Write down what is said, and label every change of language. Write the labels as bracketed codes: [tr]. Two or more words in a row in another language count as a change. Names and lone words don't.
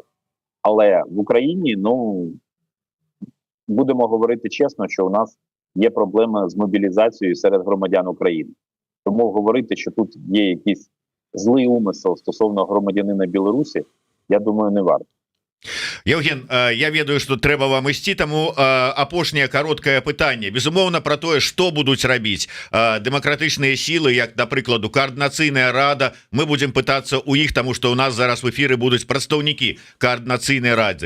[uk] Але в Україні, будемо говорити чесно, що у нас є проблеми з мобілізацією серед громадян України. Тому говорити, що тут є якийсь злий умисел стосовно громадянина Білорусі, я думаю, не варто. [be] Евген, я ведаю, што трэба вам ісці, таму апошняе кароткае пытанне, безумоўна, пра тое, што будуць рабіць дэмакратычныя сілы, як, напрыкладу, Координацыйная рада. Мы будзем пытацца ў іх, таму што ў нас зараз в эфіры будуць прадстаўнікі Координацыйнай рады.